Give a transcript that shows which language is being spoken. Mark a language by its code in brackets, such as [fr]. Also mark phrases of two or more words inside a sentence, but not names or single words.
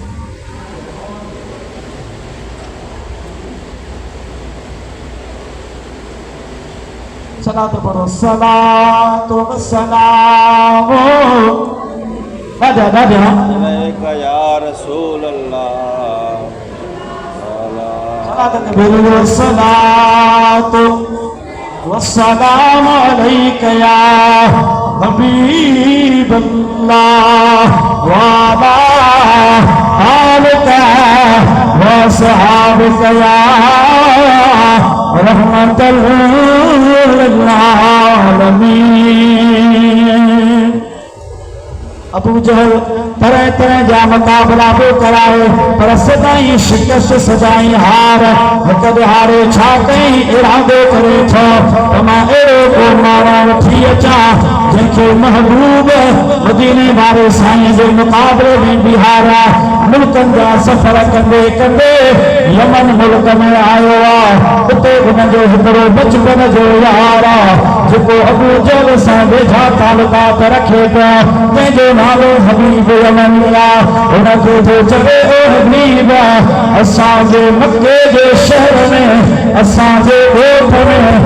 [ar] सलात पढ़ो صلاة وسلام दादा दादा عليك يا رسول الله सलात बोलो صلاة وسلام عليك يا حبيب الله وعلى آلك وصحبك يا رحمة للعالمين أبو [sd] जहल तरह तरह जा मुकाबला पे कराए पर सदाई शिकस्त सदाई हार हिक हारे छा कई इरादो करे थो त मां अहिड़ो को माण्हू वठी अचां जंहिंखे महबूब मदीने वारे साईं जे मुक़ाबले में बिहारा मुल्कनि जा सफ़र कंदे कंदे यमन मुल्क में आयो आहे उते हुनजो हिकिड़ो बचपन जो यार आहे जेको अबू जहल सां वेझा तालुकात रखे पियो तंहिंजो नालो हबीब यमनी आहे हुनखे जो चवे ओ हबीब असांजे मके जे शहर में असांजे ॻोठ में